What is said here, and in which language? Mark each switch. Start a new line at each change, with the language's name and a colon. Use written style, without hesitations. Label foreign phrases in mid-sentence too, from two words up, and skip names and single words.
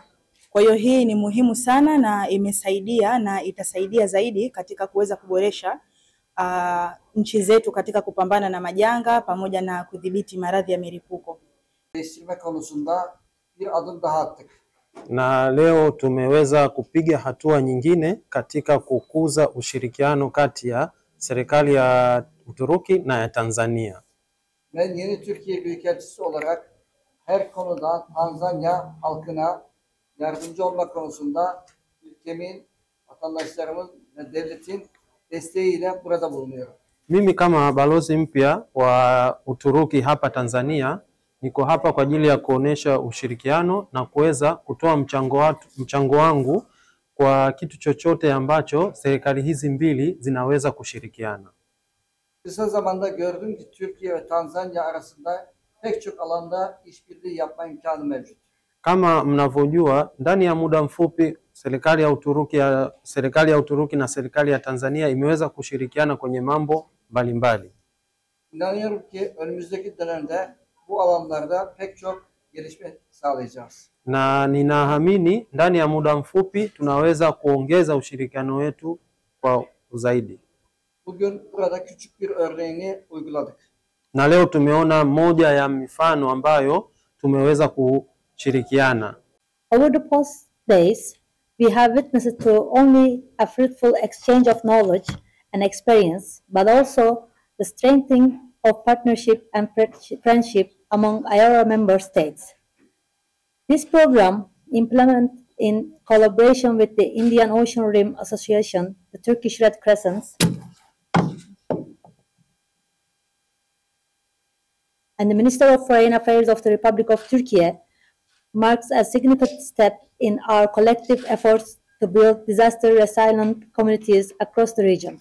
Swahili: Kwa hiyo hii ni muhimu sana na imesaidia na itasaidia zaidi katika kuweza kuboresha nchi zetu katika kupambana na majanga pamoja na kudhibiti maradhi ya milipuko. Na leo tumeweza kupiga hatua nyingine katika kukuza ushirikiano kati ya serikali ya Uturuki na ya Tanzania.
Turkish: Ben yeni Türkiye Büyükelçisi olarak her konuda Tanzanya halkına yardımcı olmak konusunda ülkemin, vatandaşlarımın ve devletin desteğiyle burada bulunuyorum.
Swahili: Mimi kama balozi mpya wa Uturuki hapa Tanzania, niko hapa kwa ajili ya kuonesha ushirikiano na kuweza kutoa mchango wangu kwa kitu chochote ambacho serikali hizi mbili zinaweza kushirikiana.
Turkish: Kısa zamanda gördüm ki Türkiye ve Tanzanya arasında pek çok alanda işbirliği yapma imkanı mevcut.
Swahili: Kama mnavyojua, ndani ya muda mfupi serikali ya Uturuki na serikali ya Tanzania imeweza kushirikiana kwenye mambo mbalimbali.
Turkish: İnanıyorum ki önümüzdeki dönemde bu alanlarda pek çok gelişme sağlayacağız.
Swahili: Na ninaamini ndani ya muda mfupi tunaweza kuongeza ushirikiano wetu kwa zaidi.
Turkish: Bugün burada küçük bir örneğini uyguladık.
Swahili: Na leo tumeona moja ya mifano ambayo tumeweza kushirikiana.
English: Over the past days, we have witnessed to only a fruitful exchange of knowledge and experience, but also the strengthening of partnership and friendship among IORA member states. This program, implemented in collaboration with the Indian Ocean Rim Association, the Turkish Red Crescent, and the Minister of Foreign Affairs of the Republic of Turkey, marks a significant step in our collective efforts to build disaster-resilient communities across the region.